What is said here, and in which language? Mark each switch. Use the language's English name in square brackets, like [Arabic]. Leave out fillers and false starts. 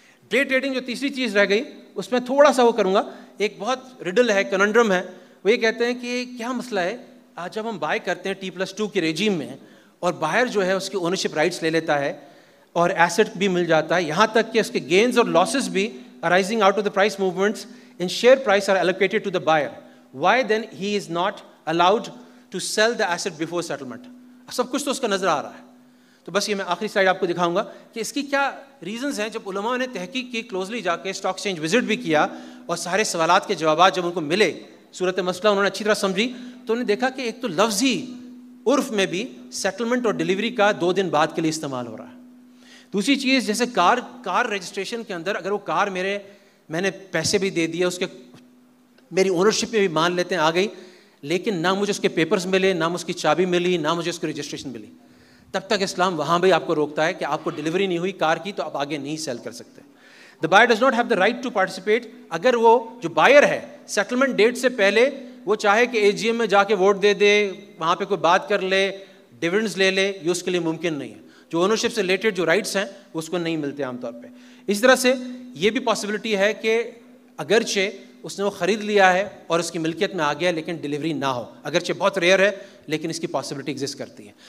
[Urdu] Day trading جو تیسری چیز رہ گئی, اس میں تھوڑا سا وہ کروں گا, ایک بہت ریڈل ہے, کننڈرم ہے. وہ یہ کہتے ہیں کہ کیا مسئلہ ہے, آج جب ہم بائی کرتے ہیں T+2 کے ریجیم میں, اور باہر جو ہے اس کی اونرشپ رائٹس لے لیتا ہے اور ایسٹ بھی مل جاتا ہے, یہاں تک کہ اس کے گینز اور لاسز بھی [English] Arising out of the price movements and share price are allocated to the buyer, why then he is not allowed to sell the asset before settlement? [Urdu] سب کچھ تو اس کا نظر آ رہا ہے. تو بس یہ میں آخری سلائڈ آپ کو دکھاؤں گا کہ اس کی کیا ریزنز ہیں. جب علماء نے تحقیق کی, کلوزلی جا کے اسٹاک ایکسچینج وزٹ بھی کیا, اور سارے سوالات کے جوابات جب ان کو ملے, صورت مسئلہ انہوں نے اچھی طرح سمجھی, تو انہوں نے دیکھا کہ ایک تو لفظی عرف میں بھی سیٹلمنٹ اور ڈلیوری کا 2 دن بعد کے لیے استعمال ہو رہا ہے. دوسری چیز, جیسے کار رجسٹریشن کے اندر اگر وہ کار میں نے پیسے بھی دے دیے, اس کے میری اونرشپ میں بھی مان لیتے ہیں آ گئی, لیکن نہ مجھے اس کے پیپرز ملے, نہ اس کی چابی ملی, نہ مجھے اس کی رجسٹریشن ملی, تب تک اسلام وہاں بھی آپ کو روکتا ہے کہ آپ کو ڈلیوری نہیں ہوئی کار کی تو آپ آگے نہیں سیل کر سکتے. [English] The buyer does not have the right to participate. [Urdu] اگر وہ جو بائر ہے سیٹلمنٹ ڈیٹ سے پہلے وہ چاہے کہ AGM میں جا کے ووٹ دے دے, وہاں پہ کوئی بات کر لے, ڈیویڈنڈز لے لے, یہ اس کے لیے ممکن نہیں ہے. جو اونرشپ سے ریلیٹڈ جو رائٹس ہیں اس کو نہیں ملتے عام طور پہ. اس طرح سے یہ بھی پاسبلٹی ہے کہ اگرچہ اس نے وہ خرید لیا ہے اور اس کی ملکیت میں آ گیا لیکن ڈلیوری نہ ہو, اگرچہ بہت ریئر ہے لیکن اس کی پاسبلٹی ایگزسٹ کرتی ہے.